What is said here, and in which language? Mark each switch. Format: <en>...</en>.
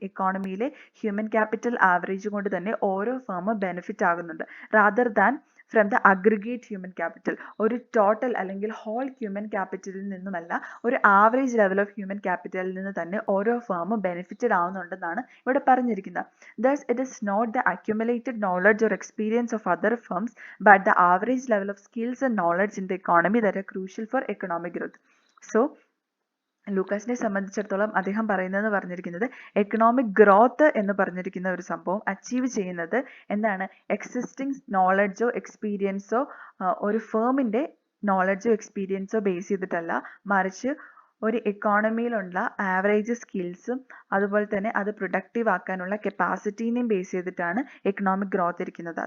<ml>എക്കോണമിയിലെ human capital average കൊണ്ട് തന്നെ ഓരോ ഫേമും ബെനിഫിറ്റ് ആകുന്നുണ്ട്. Rather than from the aggregate human capital. ഒരു ടോട്ടൽ അല്ലെങ്കിൽ ഹോൾ ഹ്യൂമൻ ക്യാപിറ്റലിൽ നിന്നുമല്ല, ഒരു ആവറേജ് ലെവൽ ഓഫ് ഹ്യൂമൻ ക്യാപിറ്റലിൽ നിന്ന് തന്നെ ഓരോ ഫേമും ബെനിഫിറ്റഡ് ആവുന്നുണ്ടെന്നാണ് ഇവിടെ പറഞ്ഞിരിക്കുന്നത്.</ml> <en>Thus, it is not the accumulated knowledge or experience of other firms, but the average level of skills and knowledge in the economy that are crucial for economic growth.</en> <ml>So, ലൂക്കാസിനെ സംബന്ധിച്ചിടത്തോളം അദ്ദേഹം പറഞ്ഞിരിക്കുന്നത് economic growth എന്ന് പറഞ്ഞിരിക്കുന്ന ഒരു സംഭവം achieve ചെയ്യുന്നത് എന്താണ്, existing നോളജോ എക്സ്പീരിയൻസോ ഒരു ഫേമിൻ്റെ നോളജോ എക്സ്പീരിയൻസോ ബേസ് ചെയ്തിട്ടല്ല, മറിച്ച് ഒരു എക്കോണമിയിലുള്ള ആവറേജ് സ്കിൽസും അതുപോലെ തന്നെ അത് പ്രൊഡക്റ്റീവ് ആക്കാനുള്ള കപ്പാസിറ്റീനെയും ബേസ് ചെയ്തിട്ടാണ് എക്കണോമിക് ഗ്രോത്ത് ഇരിക്കുന്നത്.</ml>